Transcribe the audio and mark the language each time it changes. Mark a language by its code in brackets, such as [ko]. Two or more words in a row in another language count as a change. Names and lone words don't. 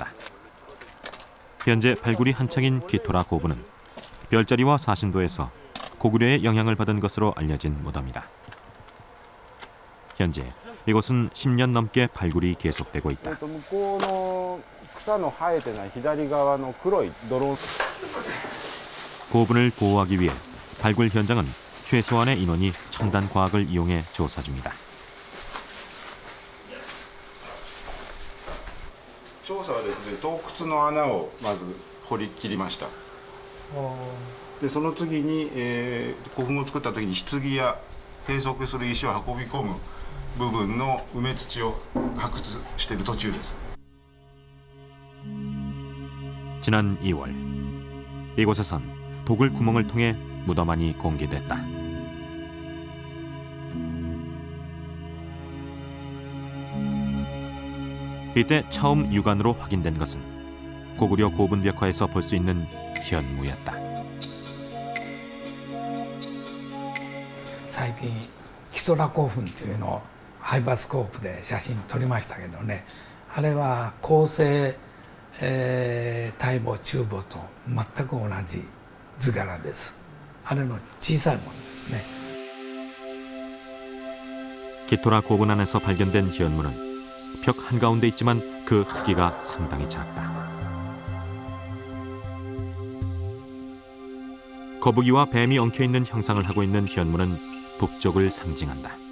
[ko] 현재 발굴이 한창인 기토라 고분은 별자리와 사신도에서 고구려의 영향을 받은 것으로 알려진 무덤이다. 현재 이곳은 10년 넘게 발굴이 계속되고 있다. 고분을 보호하기 위해 발굴 현장은 최소한의 인원이 첨단 과학을 이용해 조사 중이다. [ja] 調査はですね、洞窟の穴をまず掘り切りました。でその次に、古墳を作った時に棺や閉塞する石を運び込む部分の埋め土を発掘している途中です。 [ko] 지난 2월 이곳에선 도굴 구멍을 통해 무덤안이 공개됐다. 이때 처음 육안으로 확인된 것은 고구려 고분벽화에서 볼 수 있는 현무였다. [ja] 最近ヒトラ古墳っていうのをハイパスコープで写真撮りましたけどね、あれは構成、大墓中墓と全く同じ図柄です。あれの小さいものですね。 [ko] 기토라 고분 안에서 발견된 현무는 벽 한가운데 있지만 그 크기가 상당히 작다. 거북이와 뱀이 엉켜있는 형상을 하고 있는 현무는 북쪽을 상징한다.